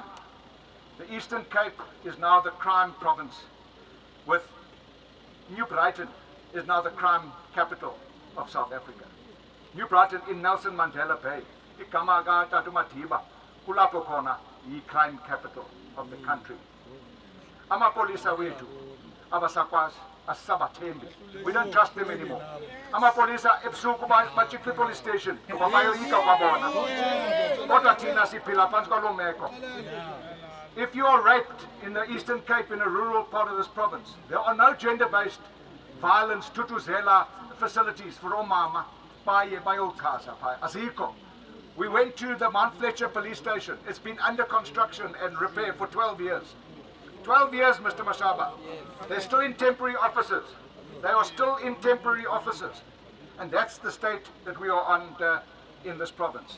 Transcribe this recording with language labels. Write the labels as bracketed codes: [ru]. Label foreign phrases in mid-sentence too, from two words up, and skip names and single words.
[en] The Eastern Cape is now the crime province, with New Brighton is now the crime capital of South Africa. New Brighton in Nelson Mandela Bay. [xh] kulapho khona yi-crime [en] capital of the country. [xh] Amapolisa wethu abasakwazi asisabathembi. [en] We don't trust them anymore. [xh] Amapolisa ebusuku bajika police station ngoba bayoyika kwabona. Kodwa thina siphila phantsi kwaloo meko. [en] If you are raped in the Eastern Cape, in a rural part of this province, there are no gender-based violence tutuzela facilities for [xh] omama bayochaza azikho. [en] We went to the Mount Fletcher police station. It's been under construction and repair for 12 years. 12 years, Mr. Mashaba. They're still in temporary offices. They are still in temporary offices. And that's the state that we are under in this province.